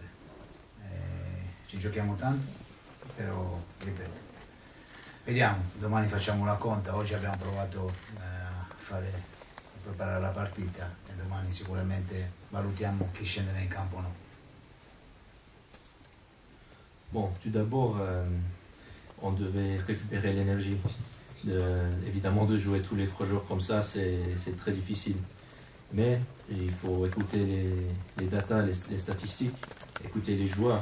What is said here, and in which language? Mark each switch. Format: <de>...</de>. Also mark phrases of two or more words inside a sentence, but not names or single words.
<it>Ci giochiamo tanto, però ripeto, vediamo, domani facciamo la conta, oggi abbiamo provato a preparare la partita e domani sicuramente valutiamo chi scende nel campo o no.</it> <fr>Bon, tout d'abord, on devait récupérer l'énergie. Évidemment, de jouer tous les 3 jours comme ça, c'est très difficile. Mais il faut écouter les datas, les statistiques, écouter les joueurs.</fr>